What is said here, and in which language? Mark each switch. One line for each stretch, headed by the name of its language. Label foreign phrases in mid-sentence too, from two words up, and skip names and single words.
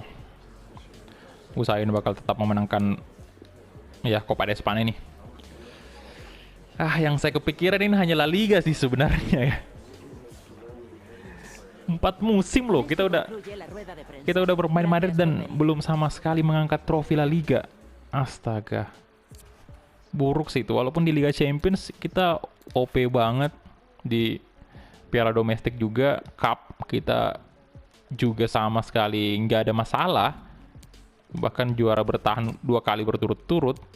Indonesian: usahain bakal tetap memenangkan ya Copa de Espana ini. Yang saya kepikiran ini hanya La Liga sih sebenarnya ya. 4 musim loh kita udah
Spanish: Concluye la rueda de prensa.
Indonesian: bermain Madrid
Spanish: Gracias
Indonesian: dan
Spanish: por venir.
Indonesian: belum sama sekali mengangkat trofi La Liga. Astaga. Buruk sih itu, walaupun di Liga Champions kita OP banget, di Piala Domestik juga, Cup kita juga sama sekali nggak ada masalah, bahkan juara bertahan 2 kali berturut-turut.